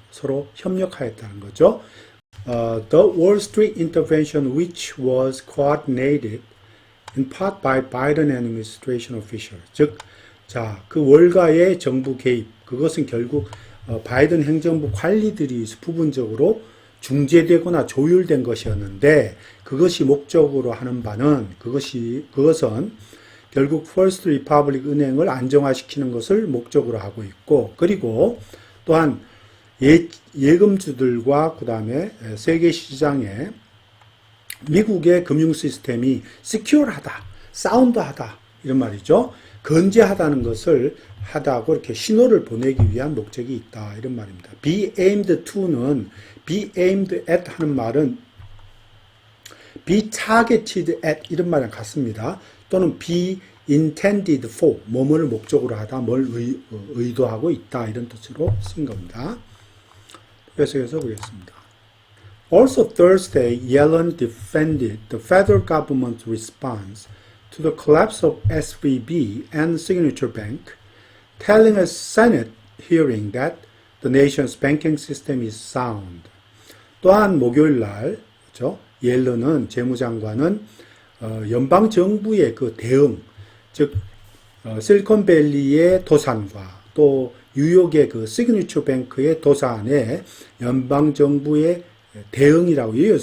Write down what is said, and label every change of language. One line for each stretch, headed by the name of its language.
Korean: 서로 협력하였다는 거죠.
English: The Wall Street intervention, which was coordinated in part by Biden administration officials.
Korean: 즉, 자, 그 월가의 정부 개입, 그것은 결국 바이든 행정부 관리들이 부분적으로 중재되거나 조율된 것이었는데, 그것이 목적으로 하는 바는 그것은 결국 First Republic 은행을 안정화시키는 것을 목적으로 하고 있고, 그리고 또한 예금주들과 그 다음에 세계 시장에 미국의 금융 시스템이 secure하다, 사운드하다 이런 말이죠. 건재하다는 것을 하다고 이렇게 신호를 보내기 위한 목적이 있다 이런 말입니다.
English: be aimed to
Korean: 는
English: be aimed at
Korean: 하는 말은
English: be targeted at
Korean: 이런 말이랑 같습니다. 또는
English: be intended for
Korean: 뭐를 목적으로 하다, 뭘 의도하고 있다 이런 뜻으로 쓴 겁니다. 계속해서 보겠습니다.
English: Also Thursday, Yellen defended the federal government's response to the collapse of SVB and Signature Bank, telling a Senate hearing that the nation's banking system is sound.
Korean: 또한 목요일 날, 그렇죠? 옐런은 재무장관은 연방 정부의 그 대응, 즉 실리콘밸리의 도산과 또 뉴욕의 그 시그니처 뱅크의 도산에 연방 정부의 대응이라고 해요.